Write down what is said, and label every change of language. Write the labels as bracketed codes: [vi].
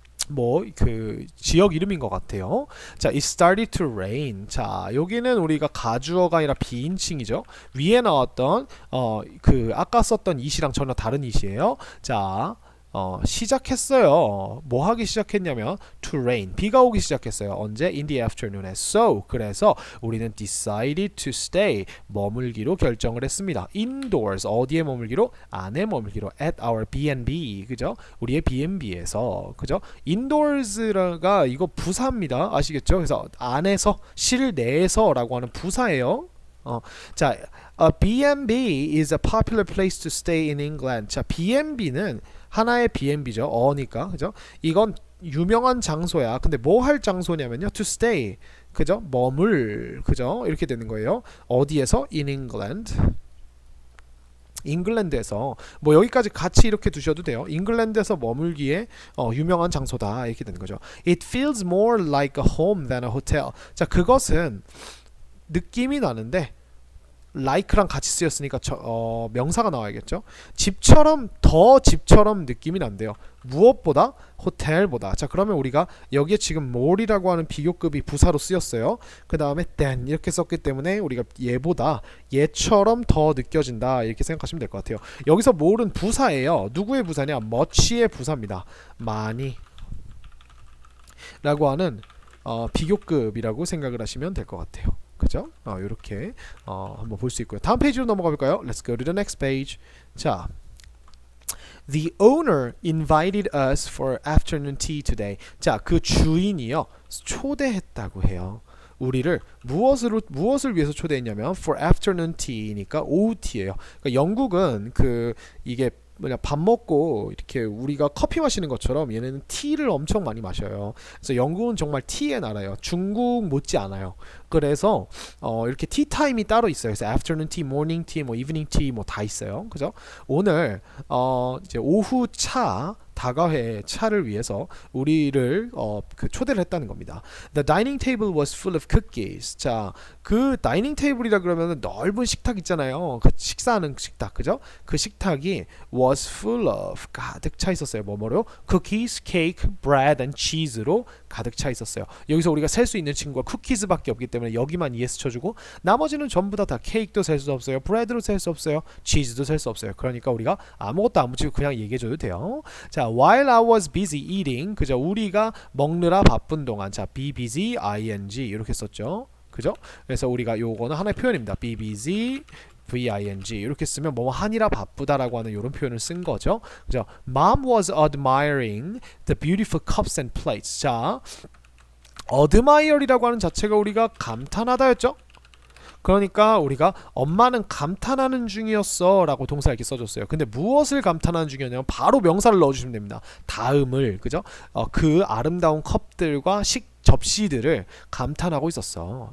[ko] 뭐 그 지역 이름인 것 같아요. [en] 자, it started to rain. [ko] 자, 여기는 우리가 가주어가 아니라 비인칭이죠. 위에 나왔던 그 아까 썼던 it이랑 전혀 다른 it이에요. 자, 시작했어요. 뭐 하기 시작했냐면 [en] to rain. [ko] 비가 오기 시작했어요. 언제? [en] In the afternoon [ko] 에. [en] So [ko] 그래서 우리는 [en] decided to stay. [ko] 머물기로 결정을 했습니다. Indoors. 어디에 머물기로? 안에 머물기로. [en] At our B&B. [ko] 그죠? 우리의 B&B에서. 그죠? Indoors가 이거 부사입니다. 아시겠죠? 그래서 안에서 실내에서라고 하는 부사예요. [en] 자, a B&B is a popular place to stay in England. [ko] 자, B&B는 하나의 B&B죠. 어니까. 그죠? 이건 유명한 장소야. 근데 뭐 할 장소냐면요. [en] to stay. [ko] 그죠? 머물. 그죠? 이렇게 되는 거예요. 어디에서? [en] in England. [ko] 잉글랜드에서 뭐 여기까지 같이 이렇게 두셔도 돼요. 잉글랜드에서 머물기에 유명한 장소다. 이렇게 되는 거죠. [en] It feels more like a home than a hotel. [ko] 자, 그것은 느낌이 나는데 like랑 같이 쓰였으니까 명사가 나와야겠죠. 집처럼 느낌이 난대요. 무엇보다? 호텔보다. 자, 그러면 우리가 여기에 지금 more이라고 하는 비교급이 부사로 쓰였어요. 그 다음에 than 이렇게 썼기 때문에 우리가 얘처럼 더 느껴진다 이렇게 생각하시면 될 것 같아요. 여기서 more는 부사예요. 누구의 부사냐? much의 부사입니다. 많이 라고 하는 비교급이라고 생각을 하시면 될 것 같아요. 그죠? 이렇게 한번 볼 수 있고요. 다음 페이지로 넘어가 볼까요? [en] Let's go to the next page. 자, The owner invited us for afternoon tea today. [ko] 자, 그 주인이요 초대했다고 해요. 우리를 무엇을 위해서 초대했냐면 for afternoon tea니까 오후 티예요. 그러니까 영국은 이게 뭐냐 밥 먹고 이렇게 우리가 커피 마시는 것처럼 얘네는 티를 엄청 많이 마셔요. 그래서 영국은 정말 티의 나라예요. 중국 못지 않아요. 그래서 이렇게 티 타임이 따로 있어요. 그래서 [en] afternoon tea, morning tea, 뭐 evening tea [ko] 뭐 다 있어요. 그죠? 오늘 이제 오후 차 다과회 차를 위해서 우리를 그 초대를 했다는 겁니다. [en] The dining table was full of cookies. [ko] 자, 그 다이닝 테이블이라 그러면 넓은 식탁 있잖아요. 그 식사하는 식탁, 그죠? 그 식탁이 [en] was full of [ko] 가득 차 있었어요. 뭐뭐로? [en] cookies, cake, bread and cheese로 [ko] 가득 차 있었어요. 여기서 우리가 셀 수 있는 친구가 쿠키즈밖에 없기 때문에 여기만 yes 쳐주고 나머지는 전부 다 케이크도 셀 수 없어요. 브레드도 셀 수 없어요. 치즈도 셀 수 없어요. 그러니까 우리가 아무것도 안 붙이고 그냥 얘기해줘도 돼요. [en] 자, while I was busy eating, [ko] 그죠? 우리가 먹느라 바쁜 동안, 자, [en] be busy, ing [ko] 이렇게 썼죠. 그죠? 그래서 우리가 요거는 하나의 표현입니다. [en] be busy, VING [ko] 이렇게 쓰면 뭐 하니라 바쁘다라고 하는 이런 표현을 쓴 거죠. 그죠? [en] Mom was admiring the beautiful cups and plates. [ko] 자, admire이라고 하는 자체가 우리가 감탄하다였죠. 그러니까 우리가 엄마는 감탄하는 중이었어 라고 동사 이렇게 써줬어요. 근데 무엇을 감탄하는 중이었냐면 바로 명사를 넣어주시면 됩니다. 다음을, 그죠? 그 아름다운 컵들과 접시들을 감탄하고 있었어.